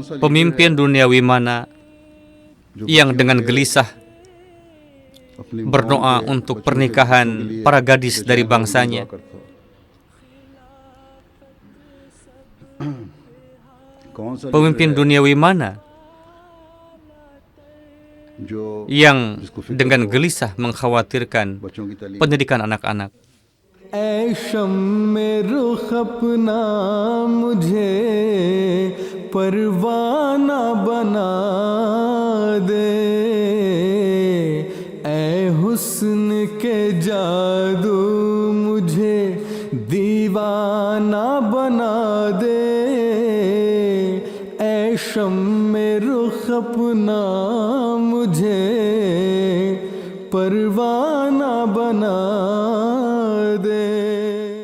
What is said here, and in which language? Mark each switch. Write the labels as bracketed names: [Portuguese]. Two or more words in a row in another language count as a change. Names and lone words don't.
[Indonesian] Pemimpin duniawi mana yang dengan gelisah berdoa untuk pernikahan para gadis dari bangsanya. Pemimpin duniawi mana yang dengan gelisah mengkhawatirkan pendidikan anak-anak? [Urdu] اے شمع رخ اپنا مجھے پروانہ بنا دے, اے حسن کے جادو مجھے دیوانہ بنا دے، اے شمع رخ اپنا مجھے پروانہ بنا دے.